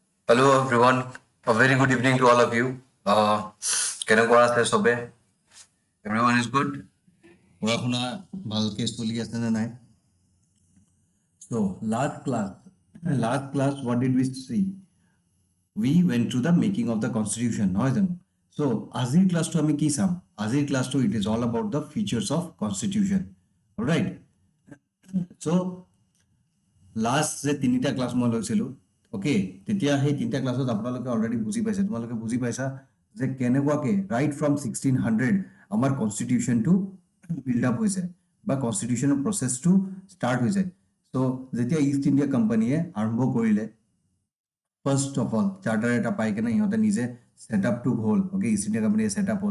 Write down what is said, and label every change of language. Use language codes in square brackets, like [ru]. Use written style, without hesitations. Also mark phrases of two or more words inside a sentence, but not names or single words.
[en] Hello everyone. A very good evening to all of you. [as] কেনেকুৱা আছে সবে? [en] Everyone is good? [as] পঢ়া শুনা ভালকে চলি আছে নে নাই? [en] So last class, what did we see? We went through the making of the constitution, [as] নহয় জানো? [en] So [as] আজিৰ ক্লাছটো আমি কি চাম? আজিৰ ক্লাছটো [en] it is all about the features of constitution. Alright? [as] So লাষ্ট যে তিনিটা ক্লাছ মই লৈছিলোঁ, অ'কে, তেতিয়া সেই তিনিটা ক্লাছত আপোনালোকে অলৰেডি বুজি পাইছে, তোমালোকে বুজি পাইছা যে কেনেকুৱাকৈ [en] right from [as] 1600 আমাৰ কনষ্টিটিউশ্যনটো [en] build up [as] হৈছে বা কনষ্টিটিউশ্যনৰ প্ৰচেছটো ষ্টাৰ্ট হৈছে। চ' যেতিয়া ইষ্ট ইণ্ডিয়া কোম্পানীয়ে আৰম্ভ কৰিলে, [en] first of all charter [as] এটা পাই কেনে সিহঁতে নিজে ছেটআপটো হ'ল, অ'কে, ইষ্ট ইণ্ডিয়া কোম্পানীয়ে ছেটআপ হ'ল।